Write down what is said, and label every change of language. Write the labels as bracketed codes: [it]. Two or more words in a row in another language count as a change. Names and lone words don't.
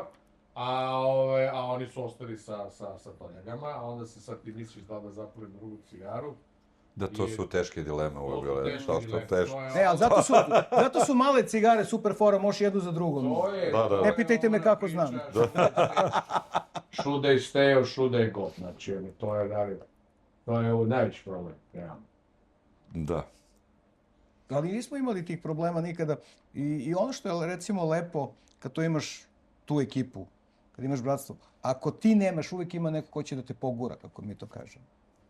[sr] A oni su ostali sa toljagama, a onda se sad ti misliš da zapalim drugu cigaru. Da, to su teške dileme uvek bile. Ne, ali zato su male cigare super fora, možeš jednu za drugom. Ne pitajte me kako znam. [en] Should they stay or should they go? [sr] Znači, to je najveći problem, realno. Da. Ali nismo imali tih problema nikada. I ono što je recimo lepo, kad to imaš tu ekipu, kad imaš bratstvo, ako ti nemaš, uvijek ima neko ko će da te pogura, kako mi to kažemo.